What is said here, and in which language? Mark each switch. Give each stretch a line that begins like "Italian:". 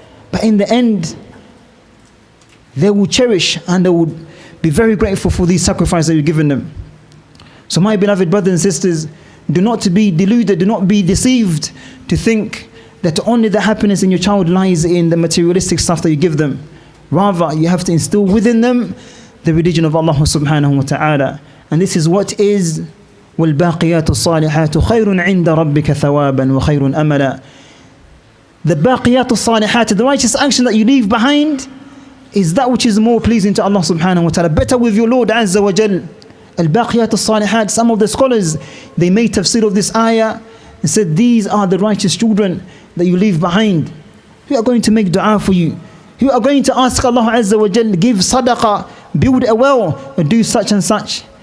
English: But in the end, they will cherish and they will be very grateful for these sacrifices that you've given them. So my beloved brothers and sisters, do not to be deluded, do not be deceived to think that only the happiness in your child lies in the materialistic stuff that you give them. Rather, you have to instill within them the religion of Allah subhanahu wa ta'ala. And this is what is
Arabic: وَالْبَاقِيَاتُ الصَّالِحَاتُ خَيْرٌ عِنْدَ رَبِّكَ ثَوَابًا وَخَيْرٌ أَمَلًا.
English: The baqiyat al-salihat, the righteous action that you leave behind, is that which is more pleasing to Allah subhanahu wa ta'ala, better with your Lord Azza wa Jal. Al-baqiyat al-salihat, some of the scholars, they made tafsir of this ayah and said, these are the righteous children that you leave behind, who are going to make dua for you, who are going to ask Allah Azza wa Jal, give sadaqah, build a well, or do such and such.